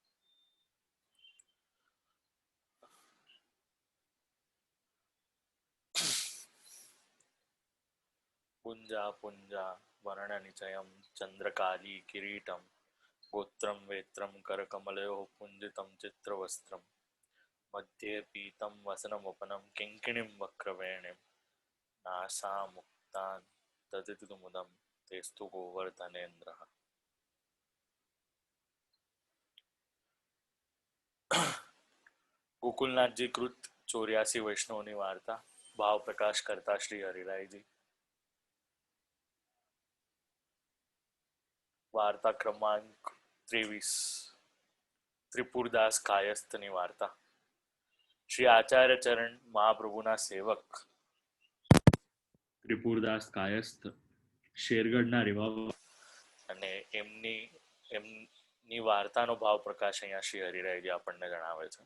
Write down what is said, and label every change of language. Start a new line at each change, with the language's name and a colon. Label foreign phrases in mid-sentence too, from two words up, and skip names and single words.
Sanskrit: पुञ्जा पुञ्जा वर्णनिचयं चन्द्रकाली किरीटं गोत्रं वेत्रं करकमलयोः पुञ्जितं चित्रवस्त्रं मध्ये पीतं वसनमुपनं किङ्किणीं वक्रवेणीं नासामुक्तां तदितुमुदं तेस्तु गोवर्धनेन्द्रः।
Gujarati: ગોકુલનાથ જી કૃત 84 વૈષ્ણવની વાર્તા ભાવ પ્રકાશ કરતા શ્રી હરિરાયજી। વાર્તા ક્રમાંક 23 ત્રિપુરદાસ કાયસ્થની વાર્તા। શ્રી આચાર્ય ચરણ મહાપ્રભુના સેવક ત્રિપુરદાસ કાયસ્થ શેરગઢના રેવા અને એમની વાર્તાનો ભાવ પ્રકાશ અહીંયા શ્રી હરિરાયજી આપણને જણાવે છે।